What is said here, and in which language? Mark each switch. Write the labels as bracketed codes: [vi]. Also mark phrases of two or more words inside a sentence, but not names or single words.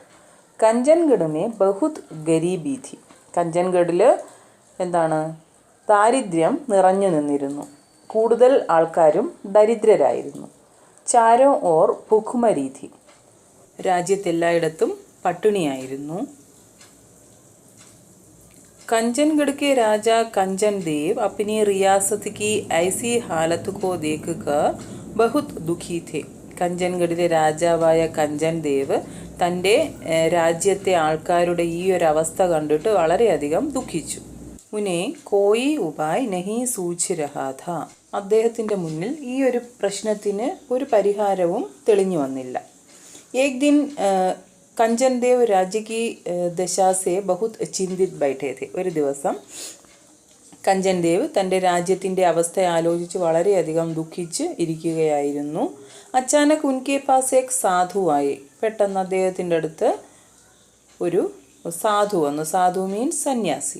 [hi] कंचनगढ़ में बहुत गरीबी थी, [ml] കഞ്ചൻഗഡിൽ എന്താണ്, ദാരിദ്ര്യം നിറഞ്ഞു നിന്നിരുന്നു. കൂടുതൽ ആൾക്കാരും ദരിദ്രരായിരുന്നു. [hi] चारों ओर भुखमरी थी, [ml] രാജ്യത്തെല്ലായിടത്തും പട്ടിണിയായിരുന്നു. [hi] कंचनगढ़ के राजा कंचन देव अपनी रियासत की ऐसी हालत को देखकर बहुत दुखी थे. [ml] കഞ്ചൻഗഡിലെ രാജാവായ കഞ്ചൻ ദേവ് തൻ്റെ രാജ്യത്തെ ആൾക്കാരുടെ ഈ ഒരു അവസ്ഥ കണ്ടിട്ട് വളരെയധികം ദുഃഖിച്ചു. [hi] उन्हें कोई उपाय नहीं सूझ रहा था, [ml] അദ്ദേഹത്തിൻ്റെ മുന്നിൽ ഈ ഒരു പ്രശ്നത്തിന് ഒരു പരിഹാരവും തെളിഞ്ഞു വന്നില്ല. [hi] एक दिन कंचन देव राज्य की दशा से बहुत चिंतित बैठे थे. [ml] ഒരു ദിവസം കഞ്ചൻ ദേവ് തൻ്റെ രാജ്യത്തിൻ്റെ അവസ്ഥ ആലോചിച്ച് വളരെയധികം ദുഃഖിച്ച് ഇരിക്കുകയായിരുന്നു. [hi] अचानक उनके पास एक साधु आए, [ml] പെട്ടെന്ന് അദ്ദേഹത്തിൻ്റെ അടുത്ത് ഒരു സാധു വന്നു. സാധു മീൻസ് സന്യാസി.